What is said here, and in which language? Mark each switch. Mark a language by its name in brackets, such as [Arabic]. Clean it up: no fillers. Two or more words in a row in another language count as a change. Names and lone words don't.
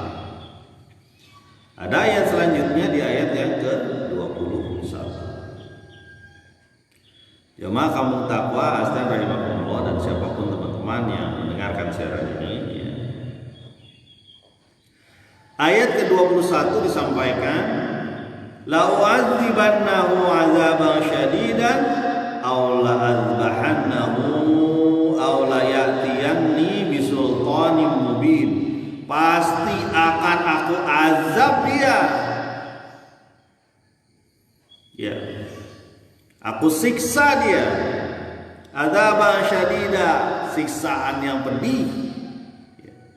[Indonesian] Ada ayat selanjutnya di ayat yang ke-21. Jemaah kaum takwa astan rahimakumullah, dan siapapun teman-teman yang mendengarkan siaran ini ya. Ayat ke-21 disampaikan, [Arabic] لأعذبنه عذابا شديدا أو لأذبحنه أو ليأتيني بسلطان مبين. [Indonesian] Pasti akan aku azab dia. Ya. Aku siksa dia. [Arabic] عذابا شديدا, [Indonesian] siksaan yang pedih. Ya.